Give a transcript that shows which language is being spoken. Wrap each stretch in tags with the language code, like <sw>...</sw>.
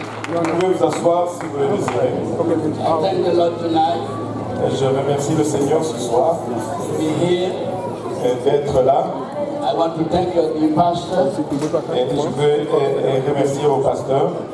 <fr>Vous pouvez vous asseoir si vous le désirez.</fr> <en>Thank the Lord tonight</en> <fr>Et je remercie le Seigneur ce soir</fr> <en>to be here.</en> <fr>d'être là.</fr> <en>I want to thank the pastor,</en> <fr>Et je veux remercier au pasteur,</fr>